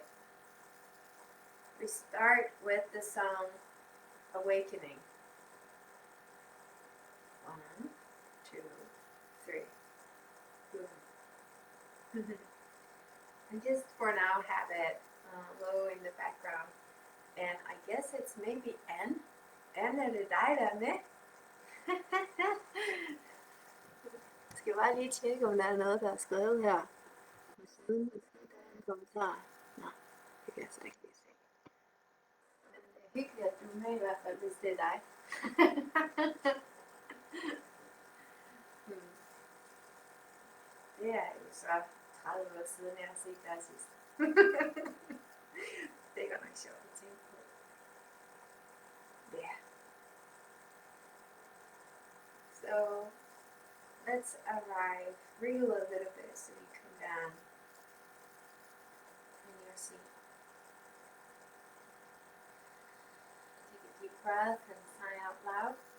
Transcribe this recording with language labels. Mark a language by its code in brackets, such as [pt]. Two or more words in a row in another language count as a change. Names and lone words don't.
[en] We start with the song Awakening. 1, 2, 3. Boom. And just for now have it low in the background. And I guess it's maybe N. N [sv] är det dig där med? [da] Skal bare lige tjekke, om der er noget, der er skrevet her. På siden en kommentar. Nå, det kan jeg så ikke lige se. Men det er hyggeligt, at du er med i hvert fald, hvis det er dig. Det er jo så 30 år siden, jeg har set dig sidst. Det er godt nok sjovt at tænke på. [en] Yeah. So let's arrive, wriggle a little bit so you come down in your seat. Take a deep breath and sigh out loud.